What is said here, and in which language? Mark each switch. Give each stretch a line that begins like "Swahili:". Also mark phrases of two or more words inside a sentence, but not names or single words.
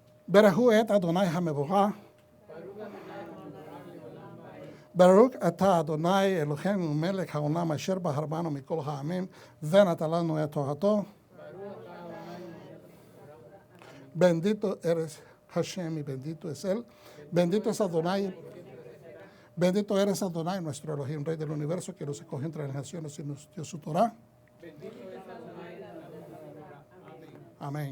Hebrew: ברכו את אדוני המבורך. ברוך אתה אדוני אלוהינו מלך העולם אשר בחר בנו מכל העמים ונתן לנו את תורתו.
Spanish: Bendito eres Hashem y bendito es Él. Bendito es Adonai. Bendito eres Adonai, nuestro Elohim, Rey del universo, que nos escogió entre las naciones y nos dio su Torah. Amén.